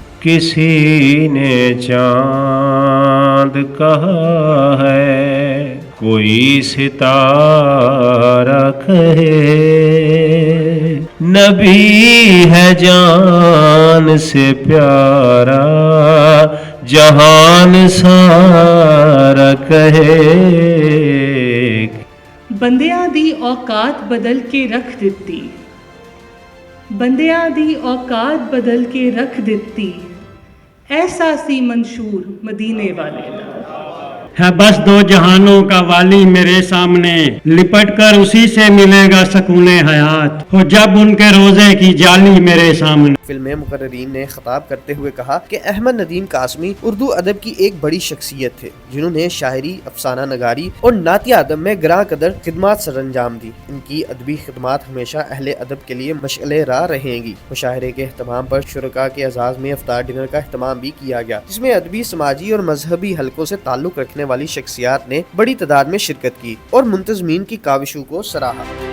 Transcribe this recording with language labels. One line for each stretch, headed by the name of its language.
Urdu: کسی نے چاند کہا ہے، کوئی ستارہ کہے، نبی ہے جان سے پیارا، جہان سارا کہے۔
Punjabi: بندیاں دی اوقات بدل کے رکھ دیتی، بندیاں دی اوقات بدل کے رکھ دیتی، ایسا سی منشور مدینے والے دا
Urdu: ہے بس دو جہانوں کا والی میرے سامنے، لپٹ کر اسی سے ملے گا سکون حیات، ہو جب ان کے روزے کی جالی میرے سامنے۔ فلم مقررین نے خطاب کرتے ہوئے کہا کہ احمد ندیم قاسمی اردو ادب کی ایک بڑی شخصیت تھے، جنہوں نے شاعری، افسانہ نگاری اور نعتیہ ادب میں گراں قدر خدمات سر انجام دی۔ ان کی ادبی خدمات ہمیشہ اہل ادب کے لیے مشعل راہ رہیں گی۔ مشاعرے کے اہتمام پر شرکاء کے اعزاز میں افطار ڈنر کا اہتمام بھی کیا گیا، جس میں ادبی، سماجی اور مذہبی حلقوں سے تعلق رکھنے والی شخصیات نے بڑی تعداد میں شرکت کی اور منتظمین کی کاوشوں کو سراہا۔